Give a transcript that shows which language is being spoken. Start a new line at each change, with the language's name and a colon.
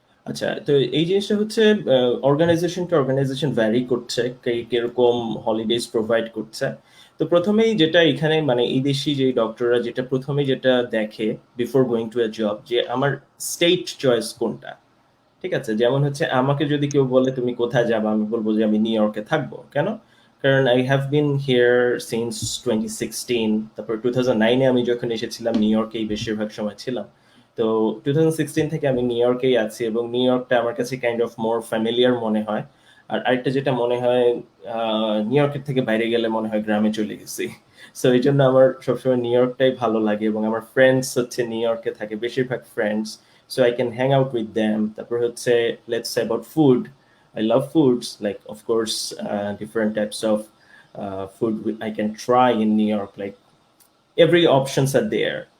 Bangla: আচ্ছা, তো এই জিনিসটা হচ্ছে অর্গানাইজেশন টু অর্গানাইজেশন ভ্যারি করছে, কিরকম হলিডেজ প্রোভাইড করছে। তো প্রথমেই যেটা এখানে মানে এই দেশি যে ডক্টররা যেটা প্রথমে যেটা দেখে
English: before going to a job,
Bangla: যে আমার স্টেট চয়েস কোনটা। ঠিক আছে? যেমন হচ্ছে আমাকে যদি কেউ বলে তুমি কোথায় যাবা? আমি বলব যে আমি নিউ ইয়র্কে থাকবো। কেন? কারণ
English: I have been here since 2016.
Bangla: তারপর 2009 এ আমি যখন এসেছিলাম নিউ ইয়র্কেই বেশিরভাগ সময় ছিলাম। তো 2016 থেকে আমি নিউ ইয়র্কেই আছি এবং নিউ ইয়র্কটা আমার কাছে
English: kind of more familiar
Bangla: মনে হয়। আর আরেকটা যেটা মনে হয় নিউ ইয়র্কের থেকে বাইরে গেলে মনে হয় গ্রামে চলে গেছি। সো এই জন্য আমার সবসময় নিউ ইয়র্কটাই ভালো লাগে এবং আমার ফ্রেন্ডস হচ্ছে নিউ ইয়র্কে থাকে, বেশিরভাগ friends.
English: So I can hang out with them.
Bangla: তারপর হচ্ছে
English: let's say about food. I love foods, like of course different types of food I can try in New York. Like every options are there.